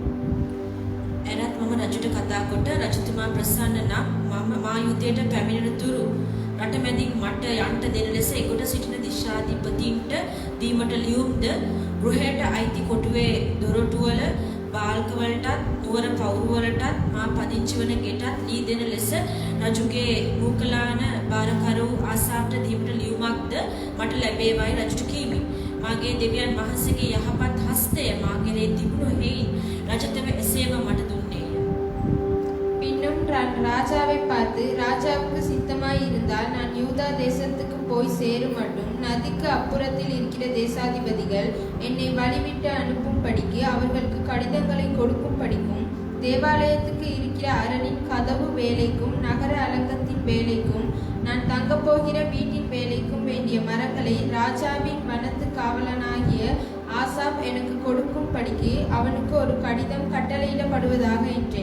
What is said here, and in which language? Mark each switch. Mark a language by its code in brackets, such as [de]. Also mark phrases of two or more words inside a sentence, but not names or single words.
[si] එනත් මම රජුට කතා කොට රජතුමා ප්‍රසන්න නම් මම මා යුද්ධයට පැමිණෙන තුරු රටමැදින් මට යන්න දෙන ලෙස එගොඩ සිටින දිශාධිපතීන්ට දීමට ලියුම්ද ගෘහයට අයිති කොටුවේ දොරටුවල බාල්කවලටත් නුවර පවුරුවලටත් මා පදිංචි වන ගෙටත් ලී දෙන ලෙස රජුගේ මූකලාන බාරකරු ආසාප්ට දීමට ලියුමක්ද මට ලැබේවයි රජුට කීමි. මාගේ දෙවියන් වහන්සේගේ යහපත් හස්තය මා කෙරේ තිබුණු හේයින් රජතම එසේම මට දුන්නේය. [ta] பின்னும் ராஜாவை பார்த்து, ராஜாவுக்கு சித்தமாய் இருந்தால் நான் யூதா தேசத்துக்கு போய் சேரும் மட்டும் நதிக்கு அப்புறத்தில் இருக்கிற தேசாதிபதிகள் என்னை வழிவிட்டு அனுப்பும்படிக்கு அவர்களுக்கு கடிதங்களை கொடுக்கும்படிக்கும் தேவாலயத்துக்கு இருக்கிற அரணின் கதவு வேலைக்கும் நகர அலங்கத்தின் வேலைக்கும் நான் தங்கப்போகிற வீட்டின் வேலைக்கும் வேண்டிய மரங்களை ராஜாவின் வனத்து காவலனாகிய ஆசாப் எனக்கு கொடுக்கும்படிக்கு அவனுக்கு ஒரு கடிதம் கட்டளையிடப்படுவதாக என்றேன்.